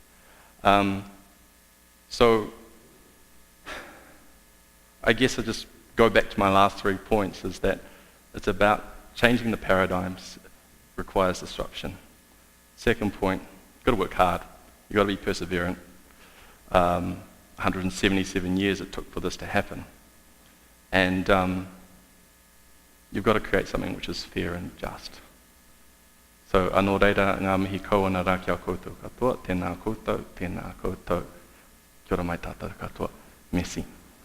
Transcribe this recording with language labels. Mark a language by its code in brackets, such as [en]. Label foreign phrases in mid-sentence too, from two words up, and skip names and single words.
[en] So I guess I just go back to my last 3 points, is that it's about changing the paradigms requires disruption. Second point, you've got to work hard. You've got to be perseverant. 177 years it took for this to happen. And you've got to create something which is fair and just. So, [mi] anō reira, ngā mihi kaua nā rā kia koutou katoa, tēnā koutou, kia ora mai tātou katoa. Merci.